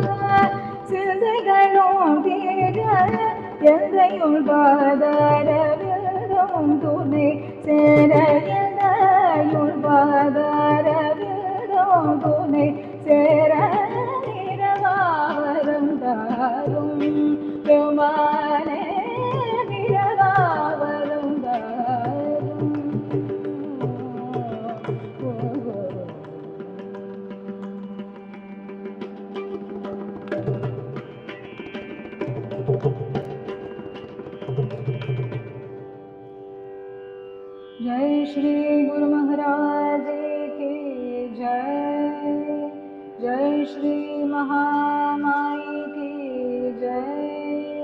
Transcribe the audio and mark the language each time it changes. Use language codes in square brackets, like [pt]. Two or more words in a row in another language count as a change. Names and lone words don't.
[ta] சிந்தைகளும் தீர எந்தையுள் பாதாரவிலும் துணை சேர எந்தையுள் பாதாரவிலும் துணை சேர நிரவாவரம் தாரும் பெருமானே நிரவாவரம் தாரும் [hi] जय श्री गुरु महाराज की जय जय श्री महामाई की जय